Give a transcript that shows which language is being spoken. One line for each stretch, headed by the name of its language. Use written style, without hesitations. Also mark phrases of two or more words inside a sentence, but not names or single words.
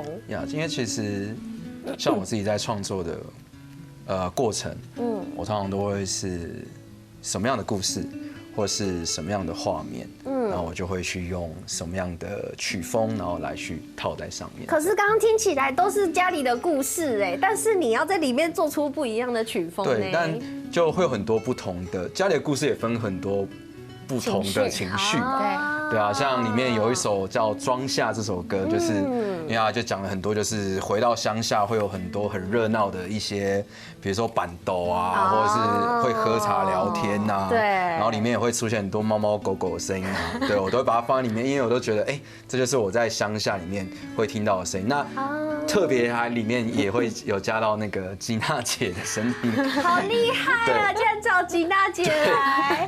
Chinese: 呀，今天其實。像我自己在創作的過程，我通常都會是什麼樣的故事，或是什麼樣的畫面，然後我就會去用什麼樣的曲風，然後來去套在上面。可是剛剛聽起來都是家裡的故事哎，但是你要在裡面做出不一樣的曲風。對，但就會有很多不同的家裡的故事，也分很多不同的情緒。對啊，像裡面有一首叫《莊夏》這首歌，就是因為它就講了很多，就是回到鄉下會有很多很熱鬧的一些，比如說板斗啊，或者是會喝茶聊天啊，對，然後裡面也會出現很多貓貓狗狗的聲音啊，對，我都會把它放在裡面，因為我都覺得，哎，這就是我在鄉下裡面會聽到的聲音。那特別還裡面也會有加到那個吉娜姐的聲音，好厲害啊！竟然找吉娜姐來。